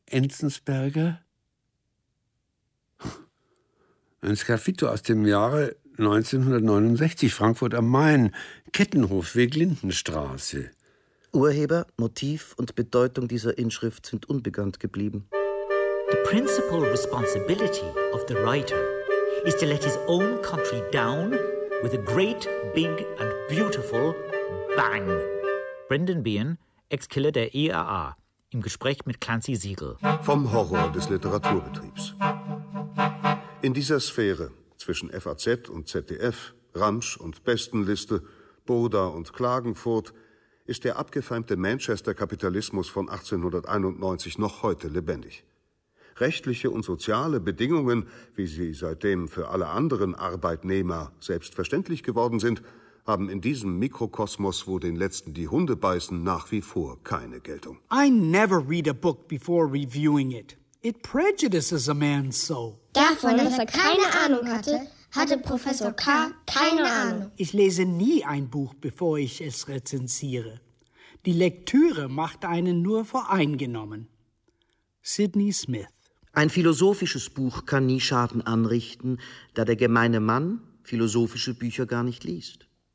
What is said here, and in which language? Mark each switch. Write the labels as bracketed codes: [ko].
[de] Enzensberger? Ein Sgraffito aus dem Jahre 1969, Frankfurt am Main, Kettenhof, Weglindenstraße. Urheber, Motiv und Bedeutung dieser Inschrift sind unbekannt geblieben. [en] The principal responsibility of the writer is to let his own country down with a great, big and beautiful bang. [de] Brendan Behan, Ex-Killer der IAA, im Gespräch mit Clancy Siegel. Vom Horror des Literaturbetriebs. In dieser Sphäre zwischen FAZ und ZDF, Ramsch und Bestenliste, Burda und Klagenfurt, ist der abgefeimte Manchester-Kapitalismus von 1891 noch heute lebendig. Rechtliche und soziale Bedingungen, wie sie seitdem für alle anderen Arbeitnehmer selbstverständlich geworden sind, haben in diesem Mikrokosmos, wo den Letzten die Hunde beißen, nach wie vor keine Geltung. [en] I never read a book before reviewing it. It prejudices a man's soul. [de] Davon, dass er keine Ahnung hatte, hatte Professor K. keine Ahnung. Ich lese nie ein Buch, bevor ich es rezensiere. Die Lektüre macht einen nur voreingenommen. Sidney Smith. Ein philosophisches Buch kann nie Schaden anrichten, da der gemeine Mann philosophische Bücher gar nicht liest.